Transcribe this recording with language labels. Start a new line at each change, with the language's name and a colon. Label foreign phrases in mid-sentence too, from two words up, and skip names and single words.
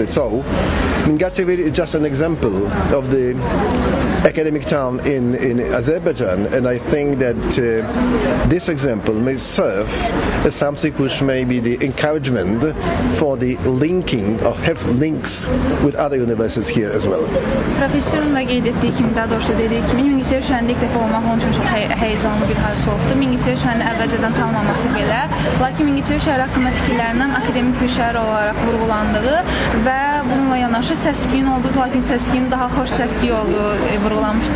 English: So Mingachevir is just an example of the academic town in Azerbaijan, and I think that this example may serve as something which may be the encouragement for the linking or have links with other universities here as well.
Azerbaijani: Profesörün da qeyd etdiyi kimi, daha doğrusu dediyi kimi, Mingəçevir şəhərində ilk dəfə olmaq onun üçün çox həyecanlı bir hadisə olubdur. Mingəçevir şəhərinin əvvəlcədən tanınmaması belə, lakin Mingəçevir şəhəri haqqında fikirlərindən akademik bir şəhər olaraq vurğulandığı və bununla yanaşı səs-küyün olduğu, lakin səs-küyün daha xoş səs-küy olduğu vurğulanmışdı.